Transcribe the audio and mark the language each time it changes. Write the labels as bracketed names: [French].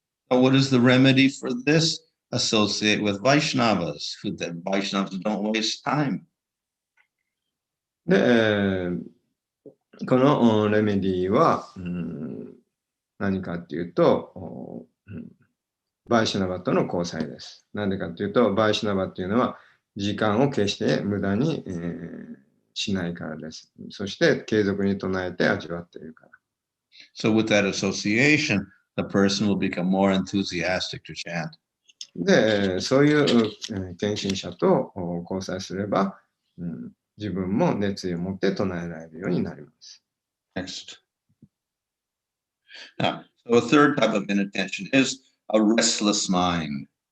[English] What is the remedy for this? Associate with Vaishnavas, who that Vaishnavas don't waste time. [Japanese] で、このレメディは、何かっていうと、バイシュナバとの交際です。なんでかっていうと、バイシュナバっていうのは時間を決して無駄に、しないからです。そして継続に唱えて味わっているから。 [English] So with that association, the person will become more enthusiastic to chant. [Japanese] で、そういう献身者と交際すれば、自分も熱意を持って唱えられるようになります。 [English] Next. Now, so a third type of inattention is a restless mind.